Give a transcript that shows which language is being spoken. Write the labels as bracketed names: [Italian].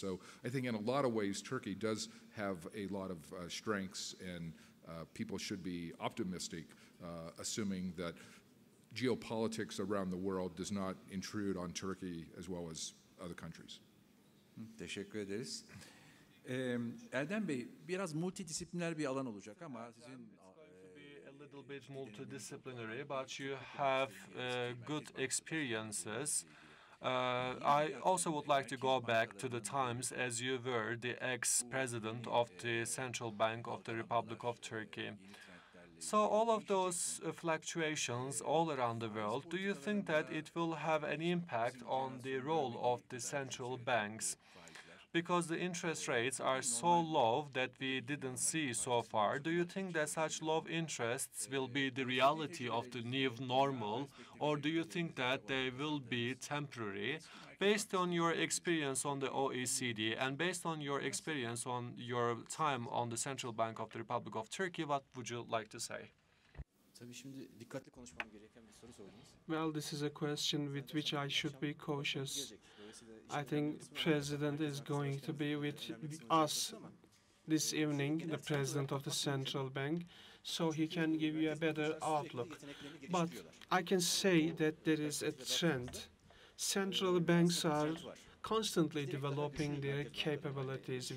[English] So I think in a lot of ways, Turkey does have a lot of strengths, and people should be optimistic, assuming that geopolitics around the world does not intrude on Turkey as well as other countries. [Turkish] Teşekkür ederiz. Erdem Bey, biraz multidisipliner bir alan olacak ama sizin [English] A little bit multidisciplinary, but you have good experiences. I also would like to go back to the times as you were the ex-president of the Central Bank of the Republic of Turkey. So all of those fluctuations all around the world, do you think that it will have an impact on the role of the central banks? Because the interest rates are so low that we didn't see so far, do you think that such low interests will be the reality of the new normal, or do you think that they will be temporary? Based on your experience on the OECD and based on your experience on your time on the Central Bank of the Republic of Turkey, what would you like to say? [Turkish] Tabii şimdi dikkatli konuşmam gereken bir soru sordunuz. [English] Well, this is a question with which I should be cautious. I think the President is going to be with us this evening, the President of the Central Bank, so he can give you a better outlook. But I can say that there is a trend. Central banks are constantly developing their capabilities.